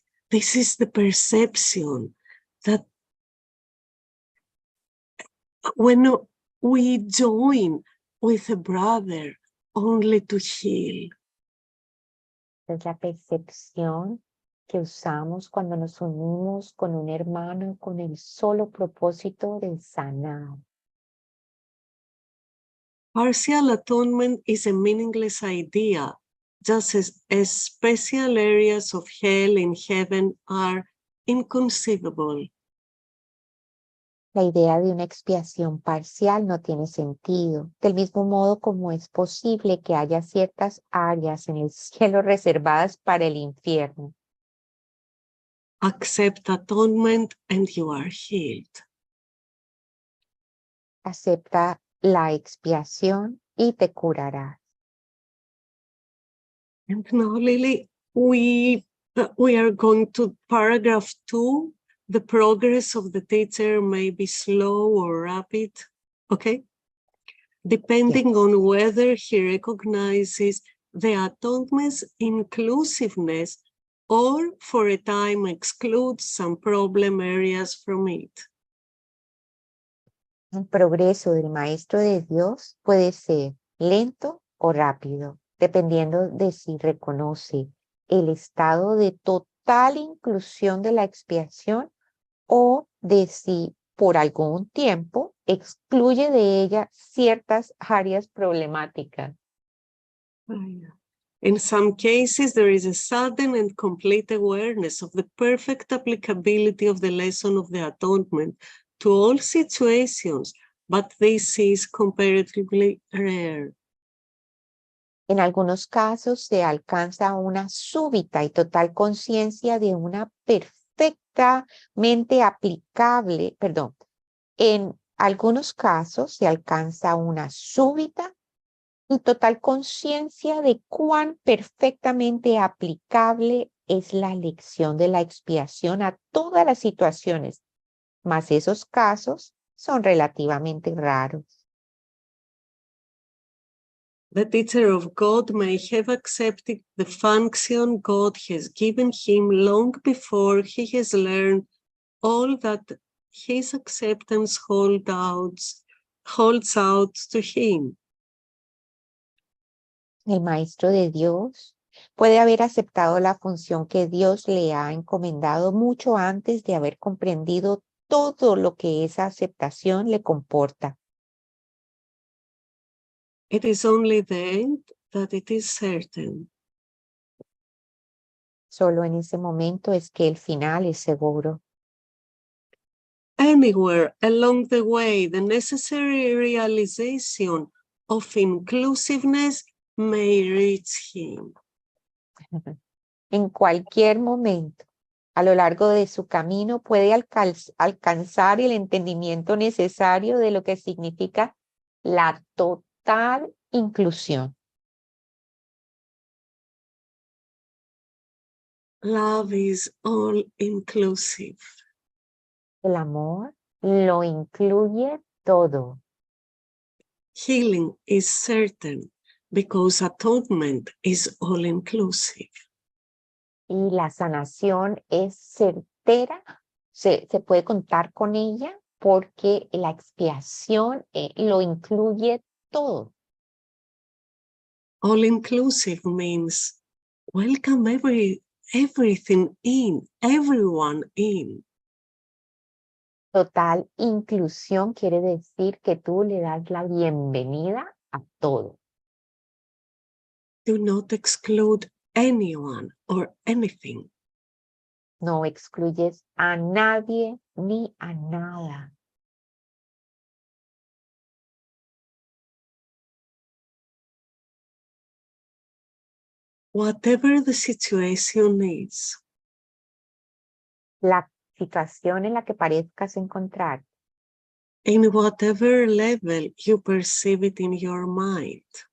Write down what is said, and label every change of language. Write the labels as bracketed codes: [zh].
[en] This is the perception that when we join with a brother only to heal, [es] Es la percepción que usamos cuando nos unimos con un hermano con el solo propósito de sanar. [en] partial atonement is a meaningless idea, just as special areas of hell in heaven are inconceivable. [es] La idea de una expiación parcial no tiene sentido, del mismo modo como es posible que haya ciertas áreas en el cielo reservadas para el infierno. [en] Accept atonement and you are healed. [es] Acepta la expiación y te curarás. [en] And now, Lily, we are going to paragraph 2. The progress of the teacher may be slow or rapid, okay? Depending on whether he recognizes the atonement's inclusiveness or for a time excludes some problem areas from it. [es] El progreso del Maestro de Dios puede ser lento o rápido, dependiendo de si reconoce el estado de total inclusión de la expiación o de si por algún tiempo excluye de ella ciertas áreas problemáticas. [en] In some cases, there is a sudden and complete awareness of the perfect applicability of the lesson of the atonement to all situations, but this is comparatively rare. [es] En algunos casos se alcanza una súbita y total conciencia de una perfectamente aplicable, perdón, en algunos casos se alcanza una súbita y total conciencia de cuán perfectamente aplicable es la lección de la expiación a todas las situaciones, mas esos casos son relativamente raros. [en] The teacher of God may have accepted the function God has given him long before he has learned all that his acceptance holds out to him. [es] El maestro de Dios puede haber aceptado la función que Dios le ha encomendado mucho antes de haber comprendido todo lo que esa aceptación le comporta. [en] It is only then that it is certain. [es] Solo en ese momento es que el final es seguro. [en] Anywhere along the way, the necessary realization of inclusiveness may reach him. [es] En cualquier momento, a lo largo de su camino, puede alcanzar el entendimiento necesario de lo que significa la total inclusión. [en] Love is all inclusive. [es] El amor lo incluye todo. [en] Healing is certain because atonement is all inclusive. [es] Y la sanación es certera, se puede contar con ella porque la expiación lo incluye todo. [en] All inclusive means welcome everything in, everyone in. [es] Total inclusión quiere decir que tú le das la bienvenida a todo. [en] Do not exclude anyone or anything. [es] No excluyes a nadie ni a nada. [en] Whatever the situation is, [es] La situación en la que parezcas encontrar, [en] in whatever level you perceive it in your mind,